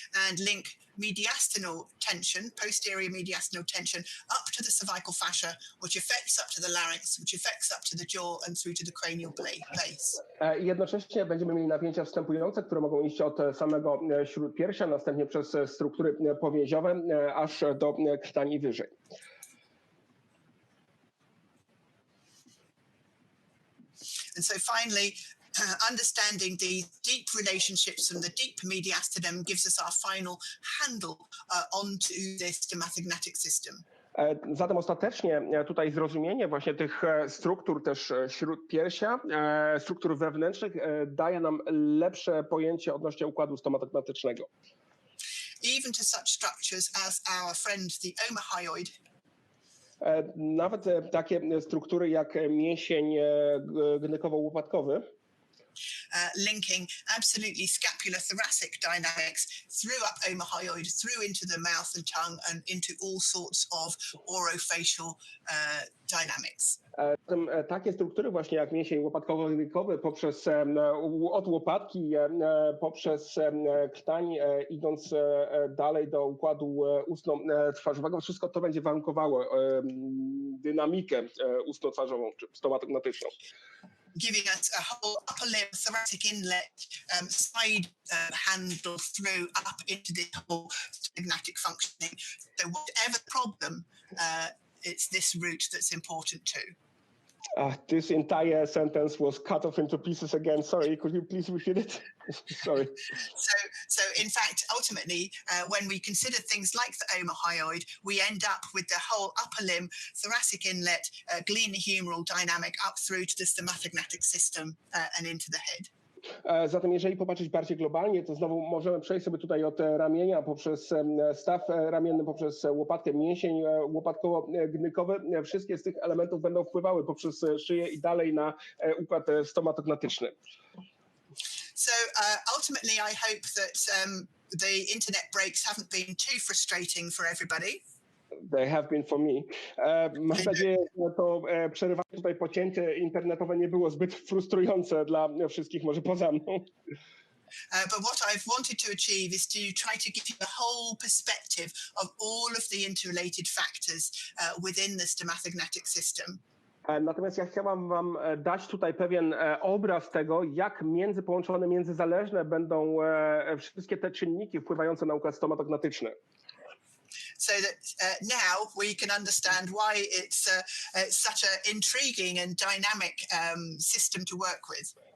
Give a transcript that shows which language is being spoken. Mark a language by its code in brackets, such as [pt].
[en] And link mediastinal tension, posterior mediastinal tension, up to the cervical fascia, which affects up to the larynx, which affects up to the jaw and through to the cranial base. [pl] Jednocześnie będziemy mieli napięcia wstępujące, które mogą iść od samego śródpiersia, następnie przez struktury powięziowe, aż do krtani wyżej. [en] And so finally, understanding the deep relationships from the deep mediastinum gives us our final handle onto this stomatognathic system. [pl] Zatem ostatecznie tutaj zrozumienie właśnie tych struktur też śródpiersia, struktur wewnętrznych daje nam lepsze pojęcie odnośnie układu stomatognatycznego. [en] Even to such structures as our friend the omohyoid. [pl] Nawet takie struktury jak mięsień gnykowo-łopatkowy. [en] Linking absolutely scapulothoracic dynamics through up omohyoid, through into the mouth and tongue and into all sorts of orofacial dynamics. [pl] Takie struktury właśnie jak mięsień łopatkowo-gnykowy poprzez od łopatki, poprzez krtań, idąc dalej do układu ustno-twarzowego, wszystko to będzie warunkowało dynamikę ustno-twarzową czy stomatognatyczną. [en] Giving us a whole upper limb thoracic inlet side handle through up into the whole stomatognathic functioning. So whatever problem, it's this route that's important too. This entire sentence was cut off into pieces again. Sorry, could you please repeat it? Sorry. So in fact, ultimately, when we consider things like the omohyoid, we end up with the whole upper limb, thoracic inlet, glenohumeral dynamic up through to the stomatognathic system and into the head. [pl] Zatem jeżeli popatrzeć bardziej globalnie, to znowu możemy przejść sobie tutaj od ramienia poprzez staw ramienny, poprzez łopatkę, mięsień łopatkowo-gnykowy. Wszystkie z tych elementów będą wpływały poprzez szyję i dalej na układ stomatognatyczny. [en] So ultimately I hope that the internet breaks haven't been too frustrating for everybody. They have been for me. [pl] Mam nadzieję, że to przerywanie tutaj pocięcie internetowe nie było zbyt frustrujące dla wszystkich, może poza mną. [en] But what I've wanted to achieve is to try to give you a whole perspective of all of the interrelated factors within the stomatognatic system. [pl] Natomiast ja chciałam wam dać tutaj pewien obraz tego, jak połączone, międzyzależne będą wszystkie te czynniki wpływające na układ stomatognatyczny. [en] So that now we can understand why it's such an intriguing and dynamic system to work with.